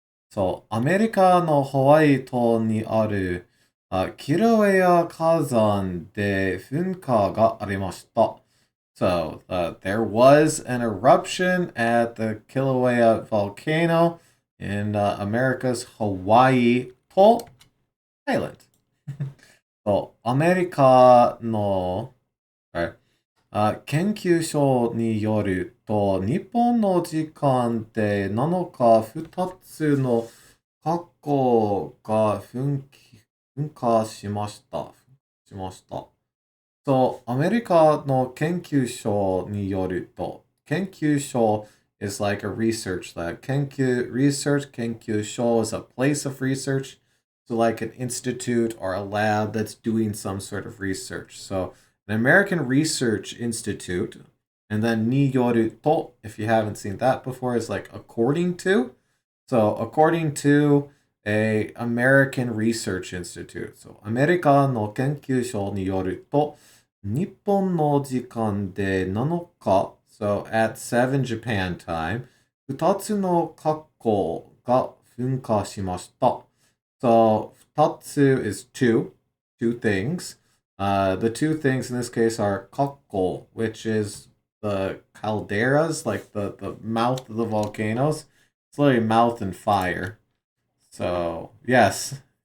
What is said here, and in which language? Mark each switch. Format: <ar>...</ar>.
<ja>So アメリカのハワイ島にあるキラウェア火山で噴火がありました。</ja> <en>So, there was an eruption at the Kilauea volcano in America's Hawaii 島 island.</en> <ja>So, アメリカの、研究所によると、日本の時間で7日、2つの火口が噴火しました。そう、アメリカの研究所によると、研究所</ja> <en>is like a research lab.</en> <ja>研究所</ja> <en>is a place of research. So like an institute or a lab that's doing some sort of research. So an American Research Institute, and then</en> <ja>ni yoru to,</ja> <en>if you haven't seen that before, is like according to. So according to a American Research Institute.</en> <ja>So アメリカの研究所によると、日本の時間で7日、</ja> <en>so at 7 Japan time,</en> <ja>2つの火口が噴火しました。</ja> <en>So</en> <ja>2つ</ja> <en>is two things. The two things in this case are kakko, which is the calderas, like the mouth of the volcanoes. It's literally mouth and fire. So, yes.</en>